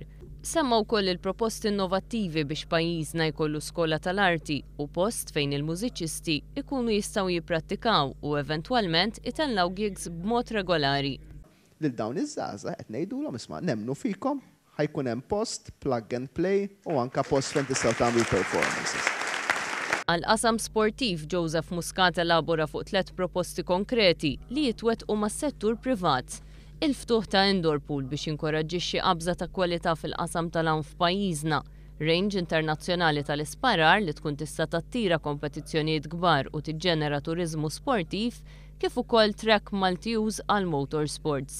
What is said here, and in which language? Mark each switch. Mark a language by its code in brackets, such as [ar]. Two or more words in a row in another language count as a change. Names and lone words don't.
[mt] Semma wkoll il-proposti innovattivi biex pajjiżna jkollu skola tal-arti u post fejn il-mużiċisti ikunu jistgħu jipprattikaw u eventwalment itellaw gigs b'mod regolari. Lil dawn iż-żgħażagħ qed ngħidulhom isma' nemmnu fikom, ħajkun hemm post, [en] plug and play [mt] u anke post fejn tistgħu tagħmlu performances. Għal-qasam sportiv Joseph Muscat elabora fuq 3 proposti konkreti li jitwettqu mas-settur privat. Il-ftuħ ta' [en] indoor pool [mt] biex jinkoraġġixxi qabża ta' kwalità fil-qasam tal-hawn f'pajjiżna, range internazzjonali tal-isparar li tkun tista' tattira kompetizzjonijiet kbar u tiġġenera turiżmu sportiv kif ukoll [en] track multi-use [mt] għal motorsports.